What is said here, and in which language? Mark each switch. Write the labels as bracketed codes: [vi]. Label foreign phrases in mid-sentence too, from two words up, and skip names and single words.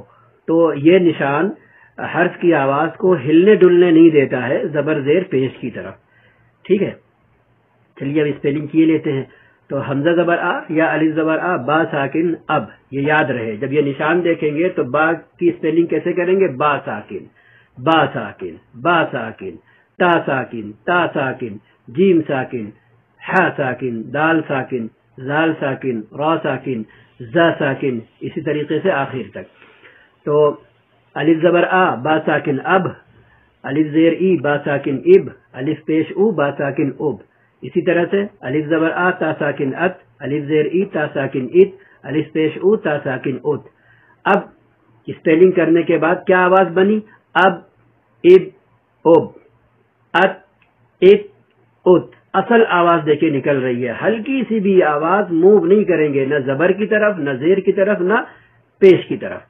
[ur] تو یہ نشان حرف کی آواز کو ہلنے ڈلنے نہیں دیتا ہے زبر زیر پیش کی طرف. ٹھیک ہے، چلیے اب اسپیلنگ کیے لیتے ہیں. تو حمزہ زبر آ یا الف زبر آ با ساکن اب، یہ یاد رہے جب یہ نشان دیکھیں گے تو با کی اسپیلنگ کیسے کریں گے؟ با ساکن، با ساکن، با ساکن، تا ساکن، تا ساکن، جیم ساکن، ح ساکن، دال ساکن، زال ساکن، را ساکن، زا ساکن، اسی طریقے سے آخر تک. تو الف زبر آ با ساکن اب، الف زیر ای با ساکن اب، الف پیش او با ساکن اب. اسی طرح سے الف زبر آ تا ساکن ات، الف زیر ای تا ساکن ات، الف پیش او تا ساکن ات. اب اسپیلنگ کرنے کے بعد کیا آواز بنی؟ اب، اب، اب، ات، ات، ات. اصل آواز دیکھیں نکل رہی ہے، ہلکی سی بھی آواز موو نہیں کریں گے، نہ زبر کی طرف، نہ زیر کی طرف، نہ پیش کی طرف.